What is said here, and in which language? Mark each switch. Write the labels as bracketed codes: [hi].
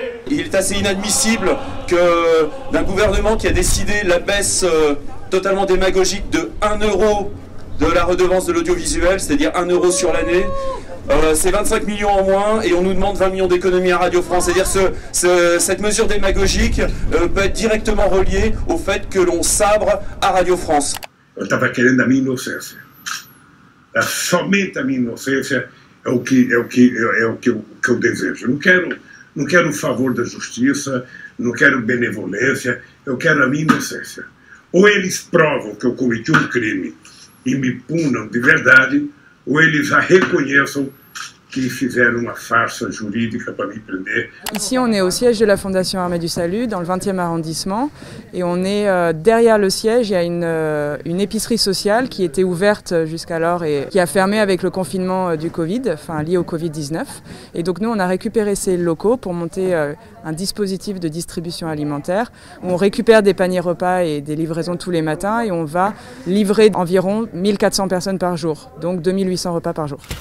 [fr] Il est assez inadmissible que d'un gouvernement qui a décidé la baisse totalement démagogique de 1 € de la redevance de l'audiovisuel, c'est-à-dire 1 € sur l'année, c'est 25 millions en moins et on nous demande 20 millions d'économies à Radio France. C'est-à-dire cette mesure démagogique peut être directement reliée au fait que l'on sabre à Radio France. [pt] Eu estava querendo a minha inocência. Somente a minha inocência é o que eu desejo. Não quero o favor da justiça, não quero benevolência, eu quero a minha inocência. Ou eles provam que eu cometi um crime e me punam de verdade, ou eles já reconheçam qui fizeram uma [fr] farce juridique pour m'y prendre. Ici, on est au siège de la Fondation Armée du Salut, dans le 20e arrondissement. Et on est derrière le siège, il y a une épicerie sociale qui était ouverte jusqu'alors et qui a fermé avec le confinement du Covid, enfin lié au Covid-19. Et donc nous, on a récupéré ces locaux pour monter un dispositif de distribution alimentaire où on récupère des paniers repas et des livraisons tous les matins et on va livrer environ 1400 personnes par jour, donc 2800 repas par jour.